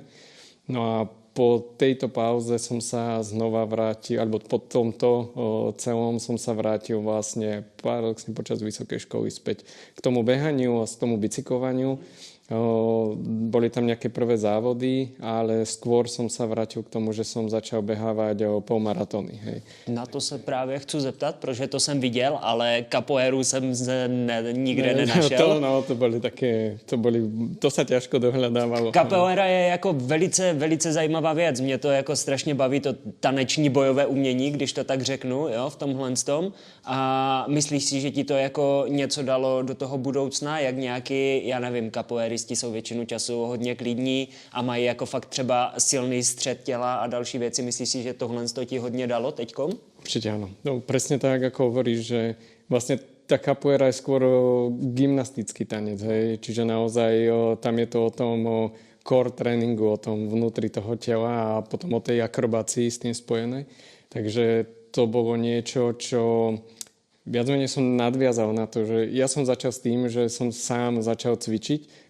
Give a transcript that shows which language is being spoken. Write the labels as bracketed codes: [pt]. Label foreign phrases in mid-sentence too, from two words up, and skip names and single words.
[sk] No a po tejto pauze som sa znova vrátil, alebo po tomto celom som sa vrátil vlastne paradoxne počas vysokej školy späť k tomu behaniu a k tomu bicyklovaniu. Boli tam nejaké prvé závody, ale skôr som sa vrátil k tomu, že som začal behávať polmaratóny. Hej. [cs] Na to se právě chci zeptat, protože to jsem viděl, ale capoeiru jsem nikde nenašel. [sk] To sa ťažko dohľadávalo. [cs] Capoeira je jako velice, velice zajímavá věc. Mě to jako strašně baví, to taneční bojové umění, když to tak řeknu, jo, v tomhle tom. A myslíš si, že ti to jako něco dalo do toho budoucna, jak nějaký, já nevím, capoeiristi jsou většinu času hodně klidní a mají jako fakt třeba silný střed těla a další věci. Myslíš si, že tohle ti hodně dalo teďkom? [sk] Určite áno. No, presne tak, ako hovoríš, že vlastne tá capoeira je skôr gymnastický tanec. Hej? Čiže naozaj tam je to o tom core tréningu, o tom vnútri toho tela a potom o tej akrobácii s tým spojenej. Takže to bolo niečo, čo viac menej som nadviazal na to, že ja som začal s tým, že som sám začal cvičiť.